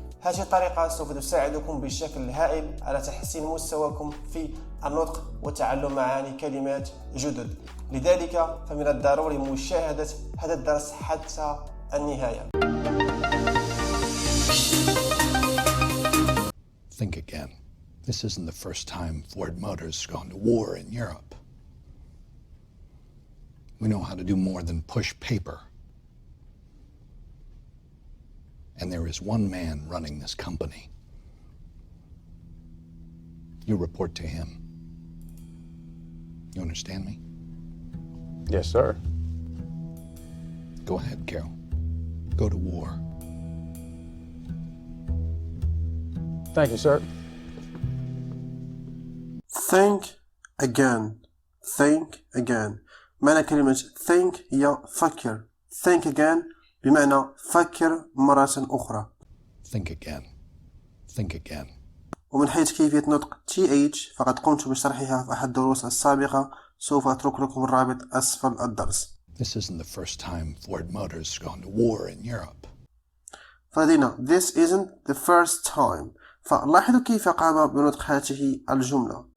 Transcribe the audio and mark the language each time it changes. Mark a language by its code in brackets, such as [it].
[ar] هذه الطريقة سوف تساعدكم بشكل هائل على تحسين مستواكم في النطق وتعلم معاني كلمات جدد. لذلك فمن الضروري مشاهدة هذا الدرس حتى النهاية. [en] Think again. This isn't the first time Ford Motor's gone to war in Europe. We know how to do more than push paper. And there is one man running this company. You report to him. You understand me? Yes, sir. Go ahead, Carol. Go to war. Thank you, sir. Think again. Think again. [ar] معنى كلمة think هي فكر. [en] Think again [ar] بمعنى فكر مرة أخرى. [en] Think again. Think again. [ar] ومن حيث كيفية نطق TH فقد قمت بشرحها في أحد الدروس السابقة، سوف أترك لكم الرابط أسفل الدرس. [en] This isn't the first time Ford Motor's gone to war in Europe. [ar] فلدينا [en] this isn't the first time، [ar] فلاحظوا كيف قام بنطق هذه الجملة.